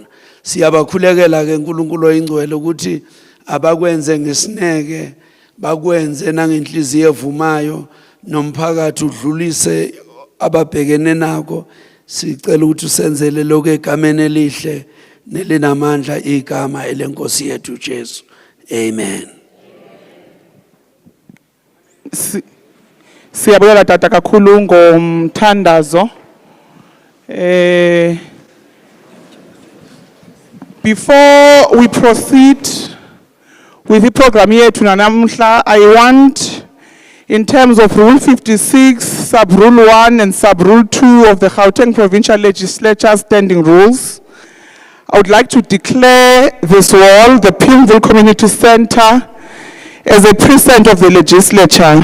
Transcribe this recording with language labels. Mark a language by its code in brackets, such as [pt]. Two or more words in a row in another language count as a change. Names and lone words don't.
[zu] Siyabakhulekela ke uNkulunkulu oyingcwele ukuthi abakwenze ngesineke, bakwenze nangenhliziyo evumayo, nomphakathi udlulise ababhekene nako. Sicela ukuthi usenzele lokho egameni elihle nelinamandla igama elenkosi yethu uJesu. Amen. Siyabonga tata kakhulu ngomthandazo. [en] Before we proceed with the program [zu] yethu namhla, [en] I want, in terms of Rule 56, Sub-Rule 1 and Sub-Rule 2 of the Gauteng Provincial Legislature Standing Rules, I would like to declare this wall, the Pimville Community Center, as a precinct of the legislature.